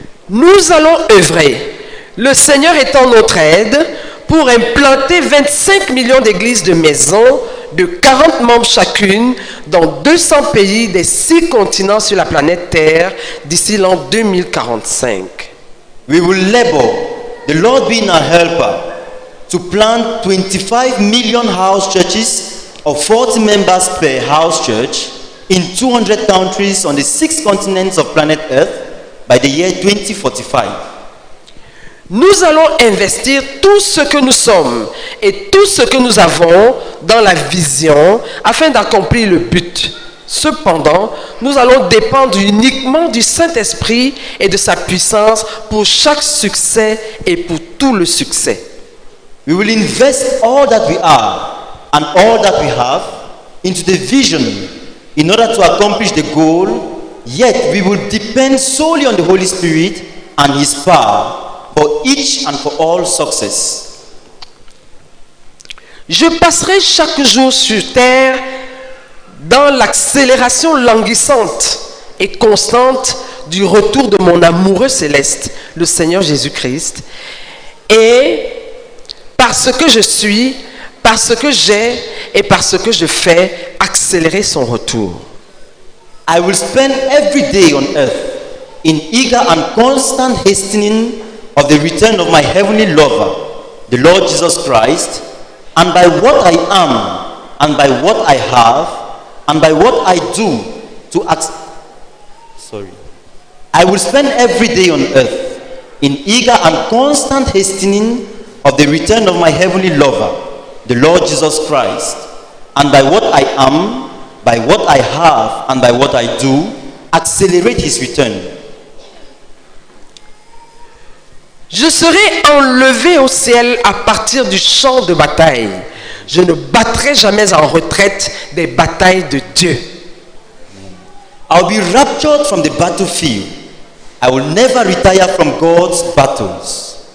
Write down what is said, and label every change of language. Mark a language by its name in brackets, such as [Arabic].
[French] Nous allons œuvrer, le Seigneur étant notre aide, pour implanter 25 millions d'églises de maisons de 40 membres chacune dans 200 pays des 6 continents sur la planète Terre d'ici l'an 2045. [English] We will labor, the Lord being our helper, to plant 25 million house churches of 40 members per house church in 200 countries on the 6 continents of planet Earth by the year 2045. [French] Nous allons investir tout ce que nous sommes et tout ce que nous avons dans la vision afin d'accomplir le but. Cependant, nous allons dépendre uniquement du Saint-Esprit et de sa puissance pour chaque succès et pour tout le succès. [English] We will invest all that we are and all that we have into the vision in order to accomplish the goal, yet we will depend solely on the Holy Spirit and His power for each and for all success. [French] Je passerai chaque jour sur terre dans l'accélération languissante et constante du retour de mon amoureux céleste, le Seigneur Jésus-Christ, et parce que je suis, parce que j'ai et parce que je fais accélérer son retour. [English] I will spend every day on earth in eager and constant hastening of the return of my heavenly lover, the Lord Jesus Christ, and by what I am, and by what I have, and by what I do to I will spend every day on earth in eager and constant hastening of the return of my heavenly lover, the Lord Jesus Christ, and by what I am, by what I have, and by what I do, accelerate his return. [French] Je serai enlevé au ciel à partir du champ de bataille. Je ne battrai jamais en retraite des batailles de Dieu. [English] I'll be raptured from the battlefield. I will never retire from God's battles.